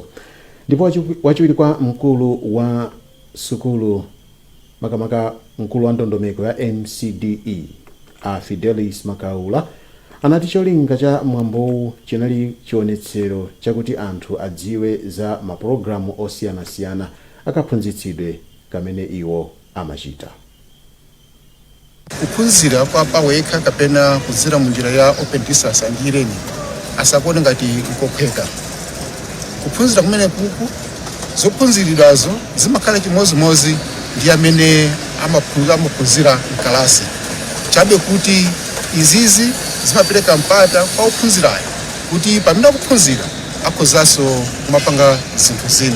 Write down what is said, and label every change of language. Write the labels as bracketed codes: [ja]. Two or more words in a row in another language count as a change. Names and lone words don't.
[ny] Ndipo wachiwiri kwa mkulu wa sukulu makamaka mkulu wa ndondomeko ya MCDE a Fidelis Makaula anati cholinga cha mwambowu chinali chionetsero chakuti anthu adziwe za mapulogalamu osiyanasiyana akaphunzitsidwe kamene iwo amachita. kuphunzira kwa wekha kapena kudzera munjira ya [en] open distance and e-learning [ny] asakuone ngati nkophweka. Kuphunzira kumene kuku zophunzirirazo zimakhala chimozimozi ndi amene amaphunzira mkalasi. Chabe kuti izizi zimapereka mpata kwa ophunzirayo kuti pamene akuphunzira akhozanso kumapanga zinthu zina.